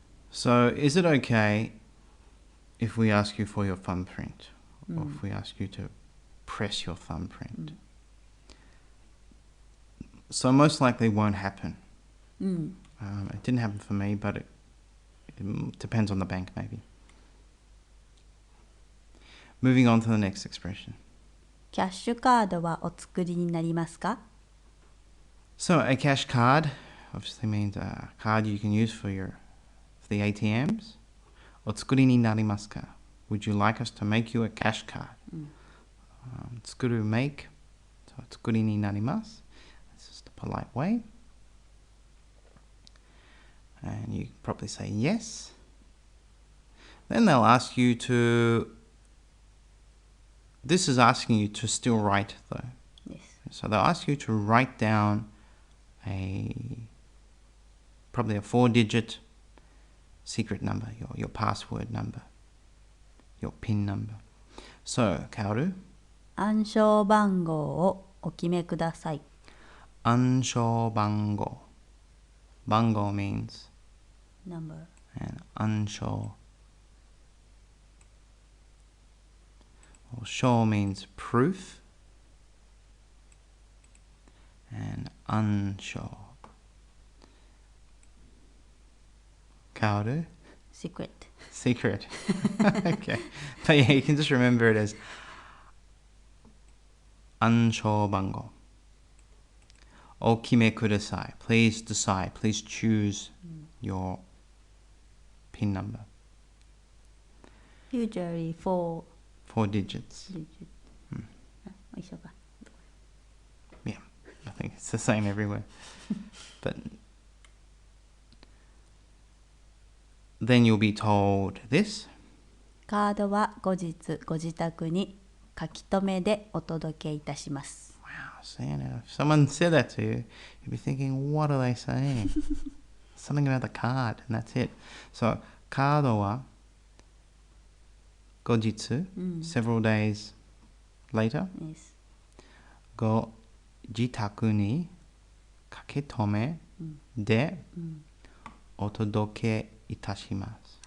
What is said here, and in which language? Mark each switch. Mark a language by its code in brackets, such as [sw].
[en] So is it okay if we ask you for your thumbprint, or if we ask you to press your thumbprint? So most likely won't happen. It didn't happen for me, but it depends on the bank maybe. Moving on to the next expression. [ja] キャッシュカードはお作りになりますか? [en] So a cash card obviously means a card you can use for the ATMs. [ja] お作りになりますか? [en] Would you like us to make you a cash card? [ja] 作る [en] make. So [ja] 作りになります. [en] This is the polite way. And you probably say yes. Then they'll ask you to... This is asking you to still write though. Yes. So they'll ask you to write down probably a 4-digit secret number, your password number, your PIN number. So, Kaoru. [ja] 暗証番号をお決めください。暗証番号. [en] Bango means Number. and 暗証. Well, 証 means proof. And 暗証. Kaoru. Secret. Secret. Okay. But yeah, you can just remember it as 暗証番号. [ja] お決めください. [en] Please decide. Please choose your PIN number. Usually 4 digits. digits. [ja] 一緒か。 [en] Yeah, I think it's the same everywhere. But then you'll be told this. [ja] カードは後日ご自宅に書き留めでお届けいたします。 [en] Wow, so, if someone said that to you, you'd be thinking, what are they saying? Something about the card, and that's it. So, [ja] カードは後日, [en] several days later, Yes. [ja] ご自宅に書き留めでお届けいたします。